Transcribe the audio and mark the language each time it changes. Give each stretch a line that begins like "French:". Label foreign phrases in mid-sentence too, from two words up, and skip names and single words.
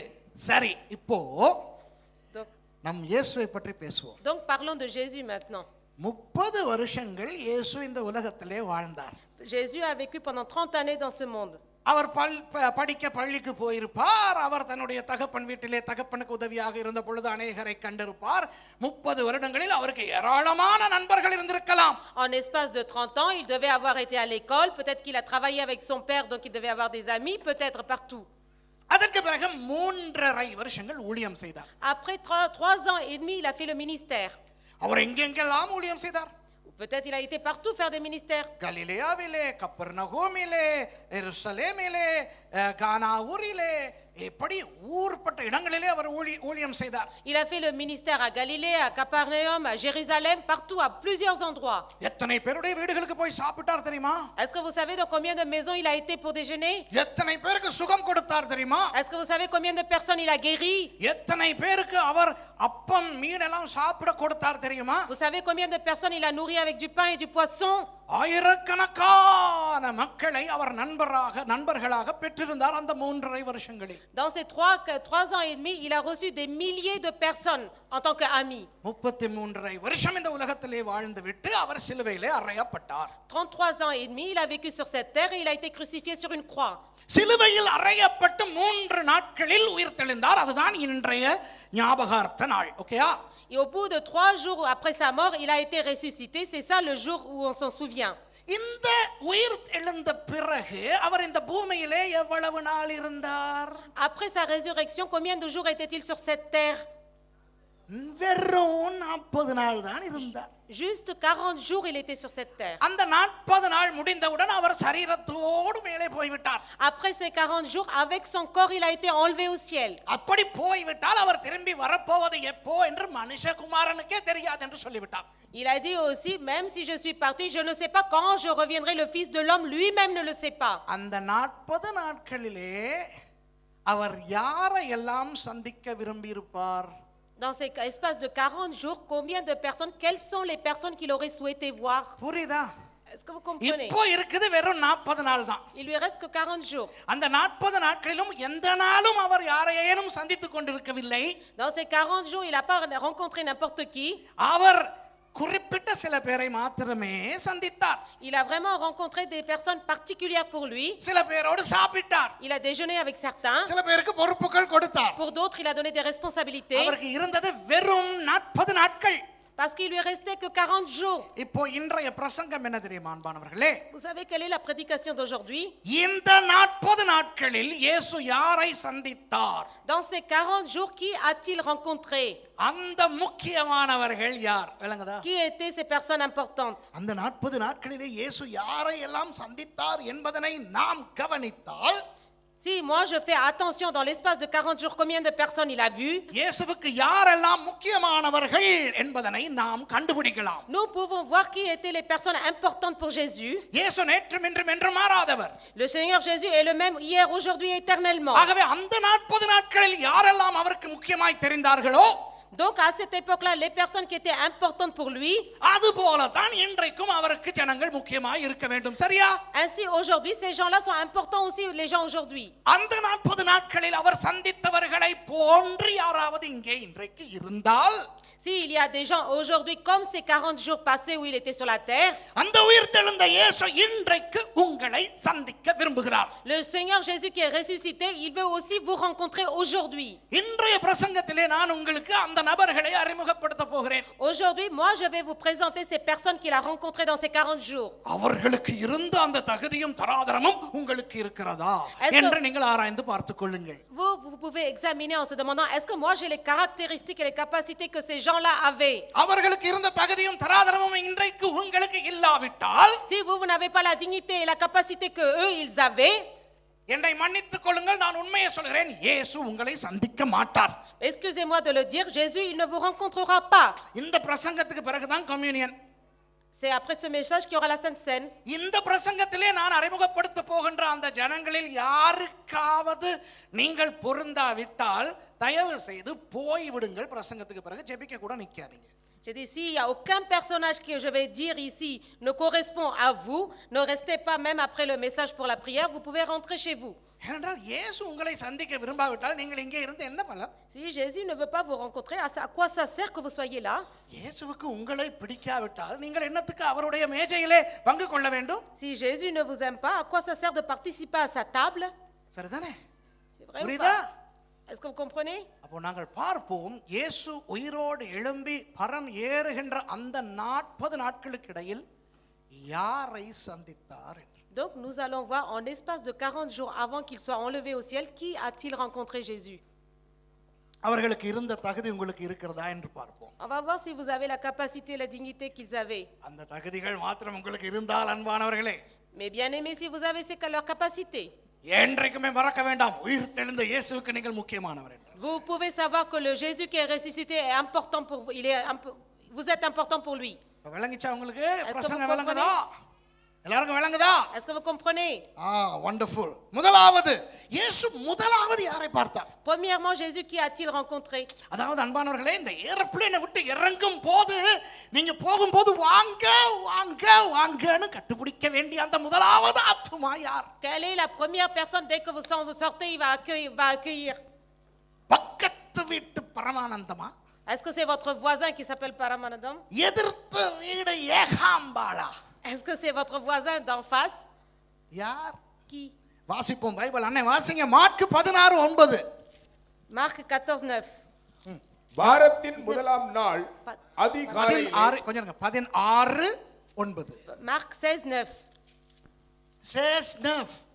Tamil: சரி, இப்போ நம் இயேசுவை பற்றி பேசுவோம்.
French: Donc parlons de Jésus maintenant.
Tamil: 30 வருஷங்கள் இயேசு இந்த உலகத்திலே வாழ்ந்தார்.
French: Jésus a vécu pendant 30 années dans ce monde.
Tamil: அவர் படிக்க பள்ளிக்கு போயிருப்பார். அவர் தன்னுடைய தகப்பன் வீட்டிலே தகப்பனுக்கு உதவியாக இருந்த பொழுது அநேகரை கண்டிருப்பார். 30 வருடங்களில் அவருக்கு ஏராளமான நண்பர்கள் இருந்திருக்கலாம்.
French: En espace de 30 ans, il devait avoir été à l'école, peut-être qu'il a travaillé avec son père, donc il devait avoir des amis, peut-être partout.
Tamil: அதற்கு பிறகு 3.5 வருஷங்கள் ஊழியம் செய்தார்.
French: Après 3 ans et demi, il a fait le ministère.
Tamil: அவர் எங்கெங்கெல்லாம் ஊழியம் செய்தார்?
French: Peut-être il a été partout faire des ministères.
Tamil: கலிலேயாவிலே, கப்பர்நகூமிலே, எருசலேமிலே, கானா ஊரிலே, இப்படி ஊர்பட்ட இடங்களிலே அவர் ஊழியம் செய்தார்.
French: Il a fait le ministère à Galilée, à Capernaum, à Jérusalem, partout, à plusieurs endroits.
Tamil: எத்தனை பேருடைய வீடுகளுக்கு போய் சாப்பிட்டார் தெரியுமா?
French: Est-ce que vous savez dans combien de maisons il a été pour déjeuner?
Tamil: எத்தனை பேருக்கு சுகம் கொடுத்தார் தெரியுமா?
French: Est-ce que vous savez combien de personnes il a guéri?
Tamil: எத்தனை பேருக்கு அவர் அப்பம் மீனெல்லாம் சாப்பிட கொடுத்தார் தெரியுமா?
French: Vous savez combien de personnes il a nourri avec du pain et du poisson?
Tamil: ஆயிரக்கணக்கான மக்களை அவர் நண்பர்களாக பெற்றிருந்தார் அந்த 3.5 வருஷங்களில்.
French: Dans ces 3 ans et demi, il a reçu des milliers de personnes en tant qu'amis.
Tamil: 33.5 வருஷம் இந்த உலகத்திலே வாழ்ந்து விட்டு அவர் சிலுவையிலே அறையப்பட்டார்.
French: 33 ans et demi, il a vécu sur cette terre et il a été crucifié sur une croix.
Tamil: சிலுவையில் அறையப்பட்டு 3 நாட்களில் உயிர்த்தெழுந்தார். அதுதான் இன்றைய ஞாபகார்த்த நாள். ஓகேயா?
French: Et au bout de 3 jours après sa mort, il a été ressuscité. C'est ça le jour où on s'en souvient.
Tamil: இந்த உயிர் எழுந்த பிறகு அவர் இந்த பூமியிலே எவ்வளவு நாள் இருந்தார்?
French: Après sa résurrection, combien de jours était-il sur cette terre?
Tamil: வெறும் 40 நாள் தான் இருந்தார்.
French: Juste 40 jours il était sur cette terre.
Tamil: அந்த 40 நாள் முடிந்தவுடன் அவர் சரீரத்தோடு மேலே போய்விட்டார்.
French: Après ces 40 jours, avec son corps, il a été enlevé au ciel.
Tamil: அப்படி போய்விட்டால் அவர் திரும்பி வரப்போவது எப்போ என்று மனுஷகுமாரனுக்கே தெரியாது என்று சொல்லிவிட்டார்.
French: Il a dit aussi, même si je suis parti, je ne sais pas quand je reviendrai. Le Fils de l'homme lui-même ne le sait pas.
Tamil: அந்த 40 நாட்களிலே அவர் யாரை எல்லாம் சந்திக்க விரும்பி இருப்பார்?
French: Dans ces espaces de 40 jours, combien de personnes, quelles sont les personnes qu'il aurait souhaité voir?
Tamil: புரியுதா?
French: Est-ce que vous comprenez?
Tamil: இப்போ இருக்குது வெறும் 40 நாள் தான்.
French: Il lui reste que 40 jours.
Tamil: அந்த 40 நாட்களிலும் எந்த நாளும் அவர் யாரையேனும் சந்தித்துக் கொண்டிருக்கவில்லை.
French: Dans ces 40 jours, il n'a pas rencontré n'importe qui.
Tamil: அவர் குறிப்பிட்ட சில பேரை மாத்திரமே சந்தித்தார்.
French: Il a vraiment rencontré des personnes particulières pour lui.
Tamil: சில பேரோடு சாப்பிட்டார்.
French: Il a déjeuné avec certains.
Tamil: சில பேருக்கு பொறுப்புகள் கொடுத்தார்.
French: Pour d'autres, il a donné des responsabilités.
Tamil: அவருக்கு இருந்தது வெறும் 40 நாட்கள்.
French: Parce qu'il lui restait que 40 jours.
Tamil: இப்போ இன்றைய பிரசங்கம் என்ன தெரியுமா அன்பானவர்களே?
French: Vous savez quelle est la prédication d'aujourd'hui?
Tamil: இந்த 40 நாட்களில் இயேசு யாரை சந்தித்தார்?
French: Dans ces 40 jours, qui a-t-il rencontré?
Tamil: அந்த முக்கியமானவர்கள் யார்? விளங்குதா?
French: Qui étaient ces personnes importantes?
Tamil: அந்த 40 நாட்களிலே இயேசு யாரை எல்லாம் சந்தித்தார் என்பதனை நாம் கவனித்தால்,
French: Si moi je fais attention dans l'espace de 40 jours, combien de personnes il a vu?
Tamil: இயேசுவுக்கு யாரெல்லாம் முக்கியமானவர்கள் என்பதனை நாம் கண்டுபிடிக்கலாம்.
French: Nous pouvons voir qui étaient les personnes importantes pour Jésus.
Tamil: இயேசு நேற்றும் இன்றும் என்று மாறாதவர்.
French: Le Seigneur Jésus est le même hier, aujourd'hui et éternellement.
Tamil: ஆகவே அந்த 40 நாட்களில் யாரெல்லாம் அவருக்கு முக்கியமாய் தெரிந்தார்களோ,
French: Donc à cette époque-là, les personnes qui étaient importantes pour lui,
Tamil: அதுபோல தான் இன்றைக்கும் அவருக்கு ஜனங்கள் முக்கியமாய் இருக்க வேண்டும். சரியா?
French: ainsi aujourd'hui, ces gens-là sont importants aussi, les gens aujourd'hui.
Tamil: அந்த 40 நாட்களில் அவர் சந்தித்தவர்களை போன்று யாராவது இங்கே இன்றைக்கு இருந்தால்,
French: S'il y a des gens aujourd'hui comme ces 40 jours passés où il était sur la terre,
Tamil: அந்த உயிர்த்தெழுந்த இயேசு இன்றைக்கு உங்களை சந்திக்க விரும்புகிறார்.
French: le Seigneur Jésus qui est ressuscité, il veut aussi vous rencontrer aujourd'hui.
Tamil: இன்றைய பிரசங்கத்திலே நான் உங்களுக்கு அந்த நபர்களை அறிமுகப்படுத்த போகிறேன்.
French: Aujourd'hui, moi je vais vous présenter ces personnes qu'il a rencontrées dans ces 40 jours.
Tamil: அவர்களுக்கு இருந்த அந்த தகுதியும் தராதரமும் உங்களுக்கு இருக்கிறதா என்று நீங்கள் ஆராய்ந்து பார்த்துக் கொள்ளுங்கள்.
French: Vous pouvez examiner en se demandant, est-ce que moi j'ai les caractéristiques et les capacités que ces gens-là avaient?
Tamil: அவர்களுக்கு இருந்த தகுதியும் தராதரமும் இன்றைக்கு உங்களுக்கு இல்லாவிட்டால்,
French: Si vous n'avez pas la dignité et la capacité que eux ils avaient,
Tamil: என்னை மன்னித்துக் கொள்ளுங்கள், நான் உண்மையை சொல்கிறேன், இயேசு உங்களை சந்திக்க மாட்டார்.
French: excusez-moi de le dire, Jésus il ne vous rencontrera pas.
Tamil: இந்த பிரசங்கத்துக்கு பிறகுதான் கம்யூனியன்.
French: C'est après ce message qu'il y aura la Sainte Seine.
Tamil: இந்த பிரசங்கத்திலே நான் அறிமுகப்படுத்த போகின்ற அந்த ஜனங்களில் யாருக்காவது நீங்கள் பொருந்தாவிட்டால் தயவு செய்து போய் விடுங்கள். பிரசங்கத்துக்கு பிறகு ஜெபிக்க கூட நிக்காதீங்க.
French: J'ai dit, s'il n'y a aucun personnage que je vais dire ici ne correspond à vous, ne restez pas même après le message pour la prière, vous pouvez rentrer chez vous.
Tamil: ஏனென்றால் இயேசு உங்களை சந்திக்க விரும்பாவிட்டால் நீங்கள் இங்கே இருந்து என்ன பண்ணலாம்?
French: Si Jésus ne veut pas vous rencontrer, à quoi ça sert que vous soyez là?
Tamil: இயேசுவுக்கு உங்களை பிடிக்காவிட்டால் நீங்கள் என்னத்துக்கு அவருடைய மேஜையிலே பங்கு கொள்ள வேண்டும்?
French: Si Jésus ne vous aime pas, à quoi ça sert de participer à sa table?
Tamil: சரிதானே?
French: C'est vrai ou
Tamil: புரியுதா?
French: pas? Est-ce que vous comprenez?
Tamil: அப்போ நாங்கள் பார்ப்போம், இயேசு உயிரோடு எழும்பி பரம் ஏறுகின்ற அந்த 40 நாட்களுக்கு இடையில் யாரை சந்தித்தார் என்று.
French: Donc nous allons voir en l'espace de 40 jours avant qu'il soit enlevé au ciel, qui a-t-il rencontré Jésus?
Tamil: அவர்களுக்கு இருந்த தகுதி உங்களுக்கு இருக்கிறதா என்று பார்ப்போம்.
French: On va voir si vous avez la capacité et la dignité qu'ils avaient.
Tamil: அந்த தகுதிகள் மாத்திரம் உங்களுக்கு இருந்தால் அன்பானவர்களே,
French: Mais bien aimé, si vous avez leurs capacités,
Tamil: என்றைக்குமே மறக்க வேண்டாம், உயிர் தெழுந்த இயேசுவுக்கு நீங்கள் முக்கியமானவர் என்று.
French: vous pouvez savoir que le Jésus qui est ressuscité est important pour vous. Vous êtes important pour lui.
Tamil: விளங்கிச்சா உங்களுக்கு?
French: Est-ce que
Tamil: பிரசங்கம்
French: vous
Tamil: விளங்குதா? எல்லாருக்கும் விளங்குதா?
French: Est-ce que vous comprenez?
Tamil: வண்டர்ஃபுல். முதலாவது இயேசு முதலாவது யாரை பார்த்தார்?
French: Premièrement, Jésus, qui a-t-il rencontré?
Tamil: அதாவது அன்பானவர்களே, இந்த ஏரோப்ளேனை விட்டு இறங்கும் போது நீங்க போகும்போது வாங்க வாங்க வாங்கன்னு கட்டுப்பிடிக்க வேண்டிய அந்த முதலாவது ஆத்துமா யார்?
French: Quelle est la première personne dès que vous sortez, il va accueillir?
Tamil: பக்கத்து வீட்டு பரமானந்தமா?
French: Est-ce que c'est votre voisin qui s'appelle Paramanandam?
Tamil: எதிர்த்து வீடு ஏகாம்பாளா?
French: Est-ce que c'est votre voisin d'en face?
Tamil: யார்?
French: Qui?
Tamil: வாசிப்போம் பைபிள். அண்ணே வாசிங்க. மார்க் 16:9.
French: Marc 14:9.
Tamil: வாரத்தின் முதலாம் நாள் அதிகாலையில் 16 கொஞ்சம் இருங்க. 16:9.
French: Marc 16:9. 16:9.